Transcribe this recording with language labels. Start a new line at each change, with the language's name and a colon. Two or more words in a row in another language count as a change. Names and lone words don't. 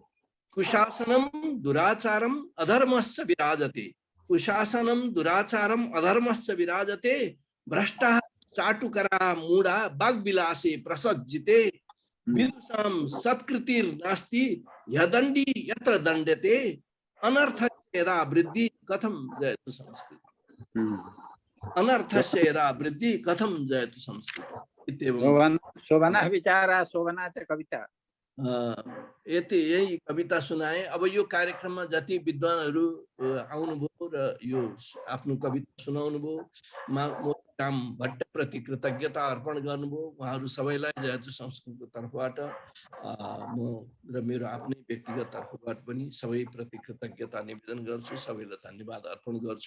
Sanskrit: कुशासनम दुराचारम अधर्मस्य विराजते भ्रष्टा चाटुकरा मूढ़ा वाग्विलासे प्रसज्जिते विदुषां सत्कृतिर्नास्ति यदंडी यत्र दण्ड्यते अनर्थस्य यदा वृद्धि कथम जयतु संस्कृतम्। अनर्थस्य यदा वृद्धि कथम जयतु संस्कृतम्। शोभना विचारा शोभना च कविता।
Nepali: यही कविता सुनाए। अब यो कार्यक्रममा जति विद्वानहरू आउनुभयो र यो आफ्नो कविता सुनाउनु भयो, मोतीराम भट्ट प्रति कृतज्ञता अर्पण गर्नुभयो। उहाँहरू सबैलाई जयतु संस्कृतको तर्फबाट म र मेरो आफ्नै व्यक्तिगत तर्फबाट पनि सबै प्रति कृतज्ञता निवेदन गर्छु, सबैलाई धन्यवाद अर्पण गर्छु।